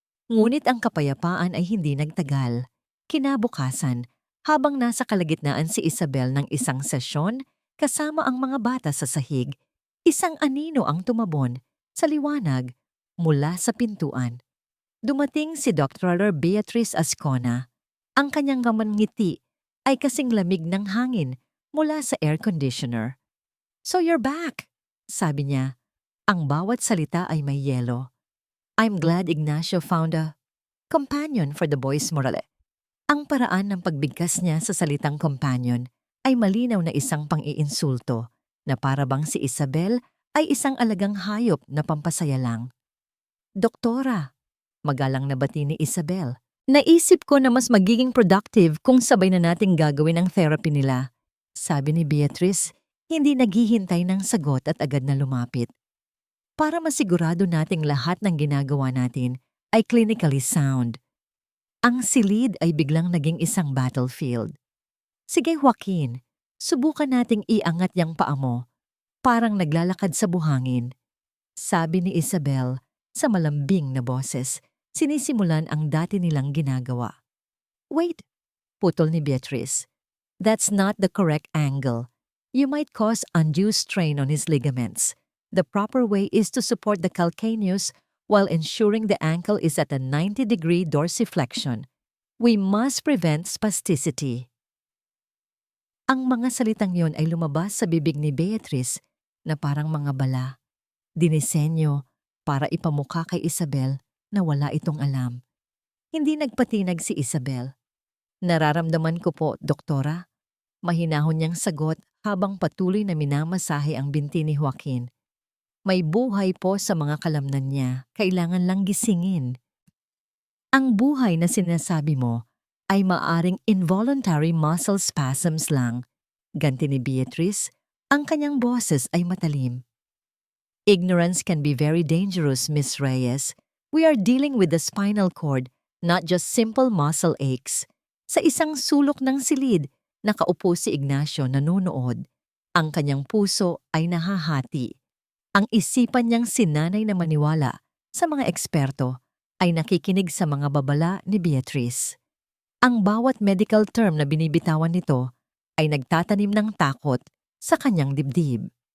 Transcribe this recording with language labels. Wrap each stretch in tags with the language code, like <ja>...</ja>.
<tl>Ngunit ang kapayapaan ay hindi nagtagal. Kinabukasan, habang nasa kalagitnaan si Isabel ng isang sesyon kasama ang mga bata sa sahig, isang anino ang tumabon sa liwanag mula sa pintuan. Dumating si Dr. Beatrice Ascona. Ang kanyang ngiti ay kasing lamig ng hangin mula sa air conditioner.</tl> <en>"So you're back,"</en> <tl>sabi niya. Ang bawat salita ay may yelo.</tl> <en>"I'm glad Ignacio found a companion for the boys Morale."</en> <tl>Ang paraan ng pagbigkas niya sa salitang companion ay malinaw na isang pang-iinsulto na para bang si Isabel ay isang alagang hayop na pampasaya lang. "Doktora," magalang na bati ni Isabel, "naisip ko na mas magiging productive kung sabay na nating gagawin ang therapy nila," sabi ni Beatrice, hindi naghihintay ng sagot at agad na lumapit. "Para masigurado nating lahat ng ginagawa natin ay</tl> <en>clinically sound."</en> <tl>Ang silid ay biglang naging isang battlefield. "Sige Joaquin, subukan nating iangat yang paa mo. Parang naglalakad sa buhangin," sabi ni Isabel sa malambing na boses. Sinisimulan ang dati nilang ginagawa. "Wait," putol ni Beatrice.</tl> <en>"That's not the correct angle. You might cause undue strain on his ligaments. The proper way is to support the calcaneus while ensuring the ankle is at a 90-degree dorsiflexion. We must prevent spasticity."</en> <tl>Ang mga salitang yon ay lumabas sa bibig ni Beatrice na parang mga bala. Dinisenyo para ipamukha kay Isabel na wala itong alam. Hindi nagpatinag si Isabel. "Nararamdaman ko po, doktora." Mahinahon niyang sagot habang patuloy na minamasahe ang binti ni Joaquin. "May buhay po sa mga kalamnan niya, kailangan lang gisingin." "Ang buhay na sinasabi mo ay maaring</tl> <en>involuntary muscle spasms</en> <tl>lang," ganti ni Beatrice. Ang kanyang boses ay matalim.</tl> <en>"Ignorance can be very dangerous, Miss Reyes. We are dealing with the spinal cord, not just simple muscle aches."</en> <tl>Sa isang sulok ng silid, nakaupo si Ignacio nanonood. Ang kanyang puso ay nahahati. Ang isipan niyang sinanay na maniwala sa mga eksperto ay nakikinig sa mga babala ni Beatrice. Ang bawat medical term na binibitawan nito ay nagtatanim ng takot sa kanyang dibdib.</tl>